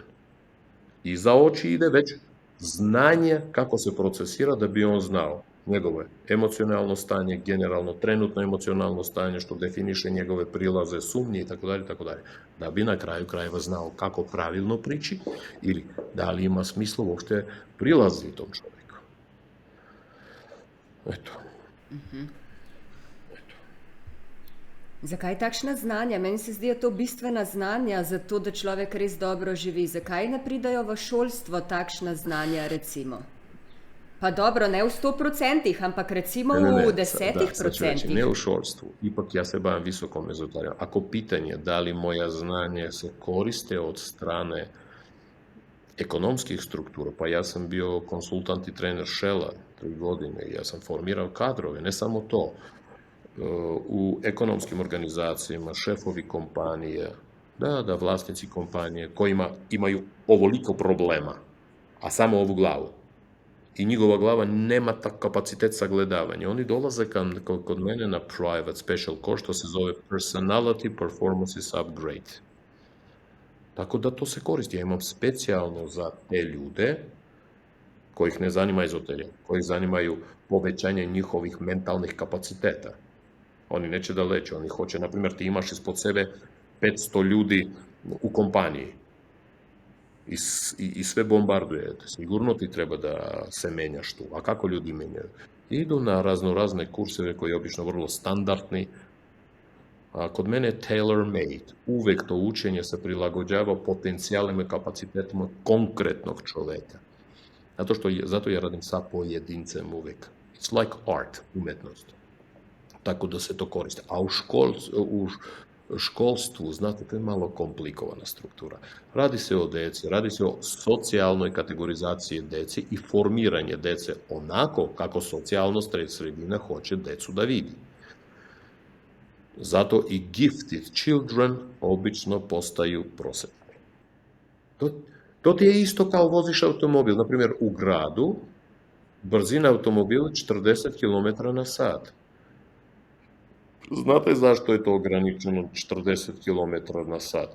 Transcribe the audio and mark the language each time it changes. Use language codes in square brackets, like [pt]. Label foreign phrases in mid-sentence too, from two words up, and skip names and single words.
[sr] I za oči ide već znanje kako se procesira da bi on znao njegovo emocionalno stanje, generalno trenutno emocionalno stanje, što definiše njegove prilaze, sumnje itd. Da bi na kraju krajeva znao kako pravilno prići ili da li ima smisla uopšte prilazi tom čovjeku. Eto. [sl] Zakaj takšna znanja? Meni se zdijo to bistvena znanja za to, da človek res dobro živi. Zakaj ne pridajo v šolstvo takšna znanja, recimo? Pa dobro, ne v 100%, ampak recimo v [sr] Da, sad ću reći, [sl] 10%. [sr] ne u školstvu. Ipak ja se bavim visokom ezoterijom. Ako pitanje da li moja znanje se koriste od strane ekonomskih struktura, pa ja sam bio konsultant i trener Shella 3 godine, ja sam formirao kadrove, ne samo to. U ekonomskim organizacijama, šefovi kompanije, da, vlasnici kompanije kojima imaju ovoliko problema, a samo ovu glavu. I njegova glava nema kapacitet sagledavanja. Oni dolaze kod mene na [en] private special course, [sr] što se zove Personality Performances Upgrade. Tako da to se koristi. Ja imam specijalno za te ljude kojih ne zanima ezoterija, kojih zanimaju povećanje njihovih mentalnih kapaciteta. Oni neće da leče, oni hoće, na primjer, ti imaš ispod sebe 500 ljudi u kompaniji i sve bombardujete. Sigurno ti treba da se menjaš tu. A kako ljudi menjaju? Idu na razne kurseve koji je obično vrlo standardni, a kod mene je tailor-made. Uvek to učenje se prilagođava potencijalima i kapacitetima konkretnog čoveka. Zato ja radim sa pojedincem uvek. [en] It's like art, [sr] umetnost. Tako da se to koristi. A u školstvu, znate, to je malo komplikovana struktura. Radi se o deci, radi se o socijalnoj kategorizaciji deci i formiranje dece onako kako socijalno sredina hoće decu da vidi. Zato i [en] gifted children [sr] obično postaju prosvetni. To ti je isto kao voziš automobil. Naprimjer, u gradu brzina automobila 40 km na sat. Znate zašto je to ograničeno 40 km na sat?